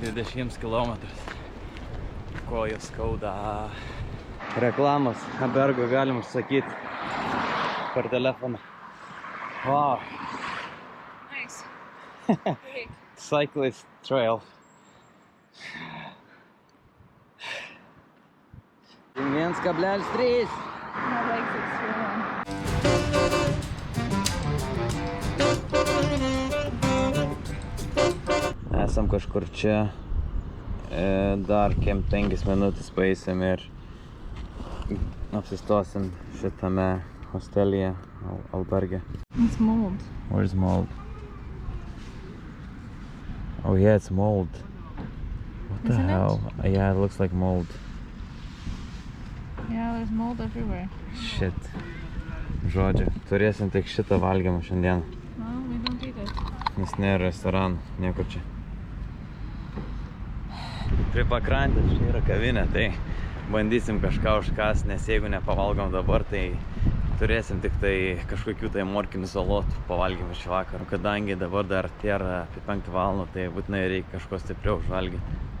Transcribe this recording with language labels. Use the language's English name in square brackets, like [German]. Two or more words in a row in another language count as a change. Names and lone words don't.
[Lithuanian] 6 kilometrus. Kojos skauda. Reklamos Abergo galim užsakyti per telefoną. [English] Wow. Nice. Okay. Cyclist trail. 1,3. My legs are swollen. [Lithuanian] Esam kažkur čia. Dar kem 5 minutės paeisim ir apsistosim šitame hostelyje, alberge. [English] It's mold. Where's mold? Oh yeah, it's mold. What the Isn't it? hell? Yeah, it looks like mold. Yeah, there's mold everywhere. Shit. [Lithuanian] Žodžiu, turėsim tik šitą valgymą šiandien, [English] No, we don't eat it. [Lithuanian] nes nėra restoranų, niekur čia. Prie pakrantės čia yra kavinė, tai bandysim kažką užkąsti, nes jeigu nepavalgom dabar, tai turėsim tik tai kažkokių tai morkinių salotų pavalgymą šį vakarą. Kadangi dabar dar tėra apie 5 valandą, tai būtinai reikia kažko stipriau užvalgyti.